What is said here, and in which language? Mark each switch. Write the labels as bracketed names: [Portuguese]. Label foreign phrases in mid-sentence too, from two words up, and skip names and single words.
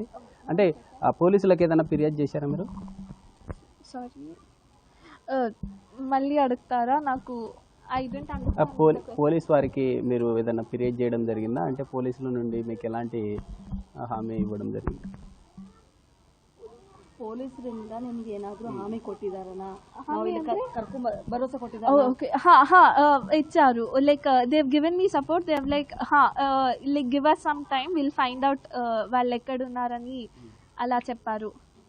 [Telugu] అంటే పోలీసులకు ఏదైనా ఫిర్యాదు చేశారా మీరు? సారీ, మళ్ళీ అడుగుతారా? [English] నాకు I don't understand. [Telugu] పోలీస్ వారికి మీరు ఏదైనా ఫిర్యాదు చేయడం జరిగిందా? అంటే పోలీసుల నుండి మీకు ఎలాంటి హామీ ఇవ్వడం జరిగింది? [Kannada] ಪೊಲೀಸರಿಂದ ನಿಮ್ಗೆ ಏನಾದರೂ ಹಾಮಿ ಕೊಟ್ಟಿದಾರನಾ? ಭರೋಸೆ ಕೊಟ್ಟಿದ್ದಾರೆ? [English] ಓಕೆ, ಇಚ್ಚಾರು. like they have given me support. they have like give us some time, will find out [Telugu] వాళ్ళు ఎక్కడున్నారని అలా చెప్పారు.